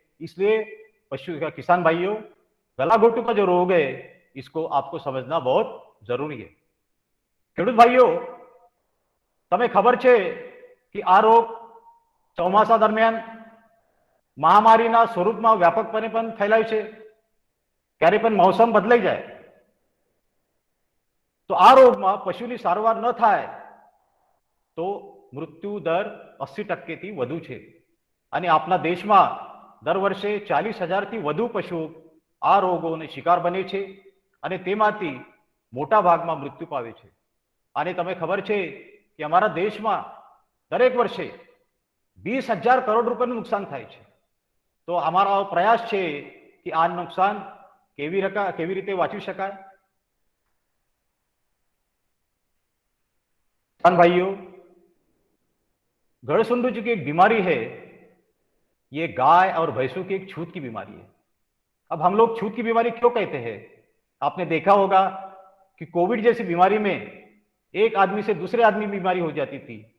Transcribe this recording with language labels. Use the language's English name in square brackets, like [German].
[Hindi] इसलिए किसान भाइयों, गलाघोटू का जो रोग है इसको आपको समझना बहुत जरूरी है। [Gujarati] खेडूत भाइयों, तमें खबर छे कि आ रोग ચોમાસા દરમિયાન મહામારીના સ્વરૂપમાં વ્યાપકપણે પણ ફેલાય છે। ક્યારે પણ મૌસમ બદલાઈ જાય તો આ રોગમાં પશુની સારવાર ન થાય તો મૃત્યુ દર 80% થી વધુ છે અને આપણા દેશમાં દર વર્ષે 40,000 થી વધુ પશુઓ આ રોગોને શિકાર બને છે અને તેમાંથી મોટા ભાગમાં મૃત્યુ પામે છે। અને તમે ખબર છે કે અમારા દેશમાં દરેક વર્ષે 20,000 કરોડ રૂપિયાનું નુકસાન થાય છે। તો અમારો પ્રયાસ છે કે આ નુકસાન કેવી રીતે વાંચી શકાય। [Hindi] किसान भाइयों, गड़सुंडू की एक बीमारी है, ये गाय और भैंसों की एक छूत की बीमारी है। अब हम लोग छूत की बीमारी क्यों कहते हैं? आपने देखा होगा कि कोविड जैसी बीमारी में एक आदमी से दूसरे आदमी बीमारी हो जाती थी।